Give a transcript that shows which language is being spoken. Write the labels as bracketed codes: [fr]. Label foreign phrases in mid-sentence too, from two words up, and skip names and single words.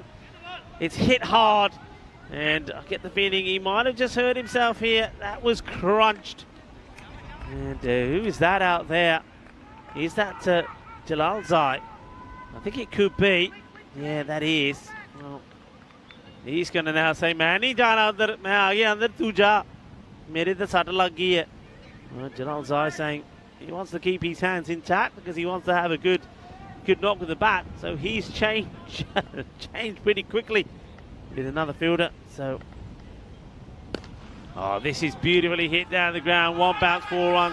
[en] It's hit hard, and I get the feeling he might have just hurt himself here. That was crunched. And who is that out there? Is that Jalal Zai? I think it could be. Yeah, that is. Well, he's going to now say, "Man, [hi] हे जाना अंदर, मैं आ गया अंदर, तू जा. मेरे तो सट लग गयी है." [en] Well, Jalal Zai saying he wants to keep his hands intact because he wants to have a good knock with the bat. So he's changed pretty quickly with another fielder. So, oh, this is beautifully hit down the ground. One bounce, 4 runs.